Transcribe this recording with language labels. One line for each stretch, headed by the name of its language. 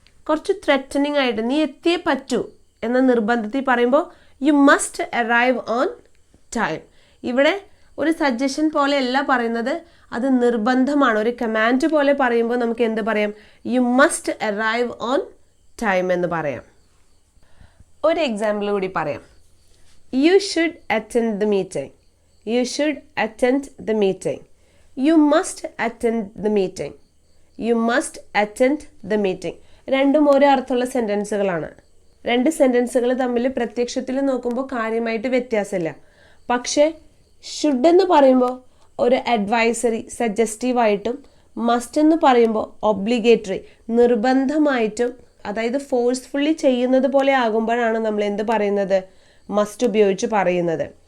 Malayalam: കുറച്ച് ത്രെറ്റനിങ് ആയിട്ട് നീ എത്തിയേ പറ്റൂ എന്ന നിർബന്ധത്തിൽ പറയുമ്പോൾ
English: You must arrive on time.
Malayalam: ഇവിടെ ഒരു സജഷൻ പോലെയല്ല പറയുന്നത്, അത് നിർബന്ധമാണ്. ഒരു കമാൻഡ് പോലെ പറയുമ്പോൾ നമുക്ക് എന്ത് പറയാം,
English: you must arrive on time
Malayalam: എന്ന് പറയാം. ഒരു എക്സാമ്പിൾ കൂടി പറയാം.
English: You should attend the meeting. You should attend the meeting. You must attend the meeting. You must attend the meeting.
Malayalam: രണ്ടും ഒരേ അർത്ഥമുള്ള സെൻറ്റൻസുകളാണ്. രണ്ട് സെൻറ്റൻസുകൾ തമ്മിൽ പ്രത്യക്ഷത്തിൽ നോക്കുമ്പോൾ കാര്യമായിട്ട് വ്യത്യാസമില്ല. പക്ഷേ ഷുഡ് എന്ന് പറയുമ്പോൾ ഒരു അഡ്വൈസറി സജസ്റ്റീവായിട്ടും, മസ്റ്റ് എന്ന് പറയുമ്പോൾ ഒബ്ലിഗേറ്ററി നിർബന്ധമായിട്ടും, അതായത് ഫോഴ്സ്ഫുള്ളി ചെയ്യുന്നത് പോലെ ആകുമ്പോഴാണ് നമ്മൾ എന്ത് പറയുന്നത്, മസ്റ്റ് ഉപയോഗിച്ച് പറയുന്നത്.